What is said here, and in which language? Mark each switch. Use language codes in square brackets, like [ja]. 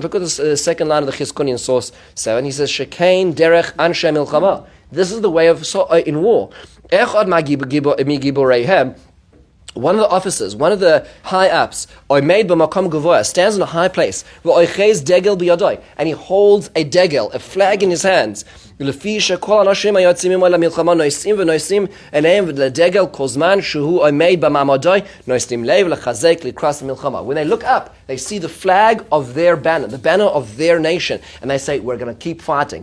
[en] Look at the second line of the Chizkuni in source 7. He says, [he] Shekain derech anshe milchama. [en] This is the way of in war. [he] Echad migiboreihem. [en] One of the officers, one of the high-ups, made [he] b'makom gavoya, [en] stands in a high place, [he] degel biyadoi, [en] and he holds a degel, a flag in his hands. [he] ולפי שכל האנשים היוצאים עמו למלחמה נושאים ונושאים עיניהם לדגל כל זמן שהוא עומד במעמדו נושאים לב לחזק לקראת המלחמה. [en] When they look up, they see the flag of their banner, the banner of their nation, and they say, we're going to keep fighting.